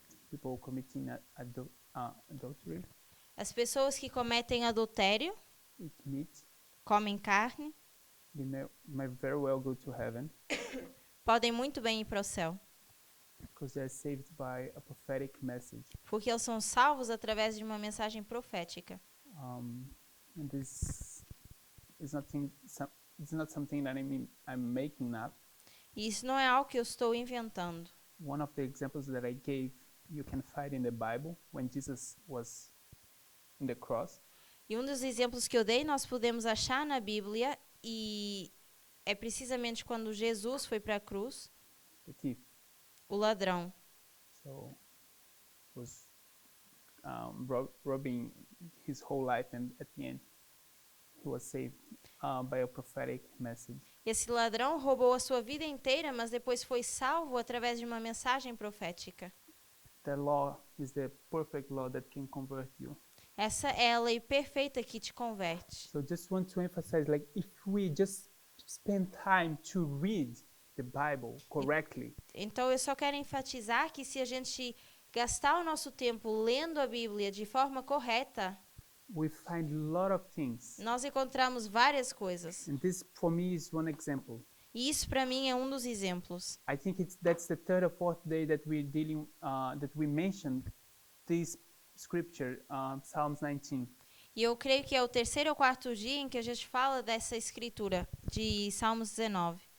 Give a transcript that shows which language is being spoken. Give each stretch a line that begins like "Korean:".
English: People committing adultery,
Portuguese: As pessoas que cometem adultério,
English: eat meat,
Portuguese: comem carne,
English: they might very well go to heaven
Portuguese: podem muito bem ir para o céu,
English: because they are saved by a prophetic message.
Portuguese: porque eles são salvos através de uma mensagem profética.
English: And this is it's not something that I'm making up.
Portuguese: E isso não é algo que eu estou inventando.
English: One of the examples that I gave, you can find in the Bible when Jesus was in the cross.
Portuguese: E um dos exemplos que eu dei, nós podemos achar na Bíblia, e é precisamente quando Jesus foi para a cruz,
English: The thief.
Portuguese: o ladrão.
English: So was robbing his whole life, and at the end he was saved by a prophetic message.
Portuguese: Esse ladrão roubou a sua vida inteira, mas depois foi salvo através de uma mensagem profética.
English: The law is the perfect law that can convert you.
Portuguese: Essa é a lei perfeita que te converte.
English: So just want to emphasize, like, if we just spend time to read the Bible correctly,
Portuguese: Então eu só quero enfatizar que se a gente gastar o nosso tempo lendo a Bíblia de forma correta,
English: we find a lot of things.
Portuguese: nós encontramos várias coisas.
English: And this, for me, is one example.
Portuguese: E isso para mim é um dos exemplos.
English: I think that's the third or fourth day that we're dealing, that we mentioned this scripture, Psalms 19.
Portuguese: E eu creio que é o terceiro ou quarto dia em que a gente fala dessa escritura de Salmos 19.